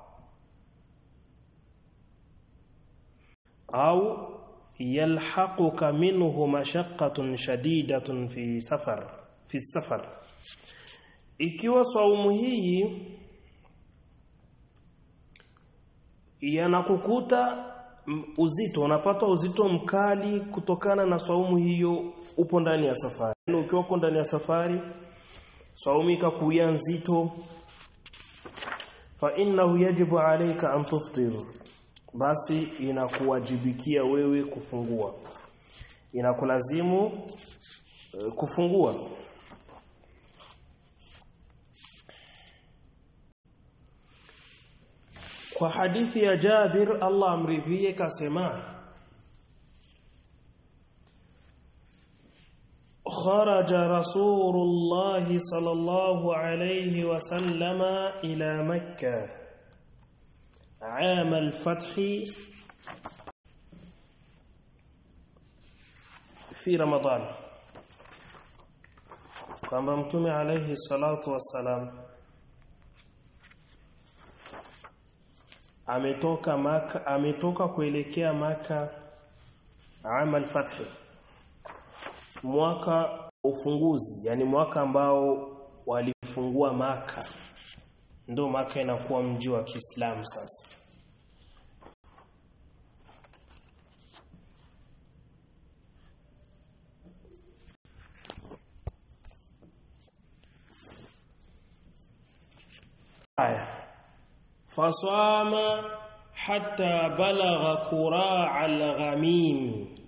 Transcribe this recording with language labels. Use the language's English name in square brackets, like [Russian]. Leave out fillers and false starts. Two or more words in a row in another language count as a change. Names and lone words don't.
[Arabic] أو يلحقك منه مشقة شديدة في سفر, [Swahili] ikiwa saumu hii yanakukuta uzito, unapata uzito mkali kutokana na saumu hiyo, upo ndani ya safari. Ukiwa upo ndani ya safari saumu ikakuia nzito, [Arabic] فإنه يجب عليك أن تفطر, [Swahili] basi inakuwajibikia wewe kufungua, inakulazimu kufungua. Kwa hadithi ya Jabir, Allah amridhie, kasema [Arabic] خرج رسول الله صلى الله عليه وسلم إلى مكة عام الفتح في رمضان. [Swahili] kwamba Mtume [Arabic] عليه الصلاة والسلام [Swahili] ametoka kuelekea Maka [Arabic] عام الفتح, [Swahili] mwaka ufunguzi, yani mwaka ambao walifungua Maka, ndio Maka inakuwa mji wa Kiislamu sasa. [Arabic] فصام حتى بلغ كراع الغميم,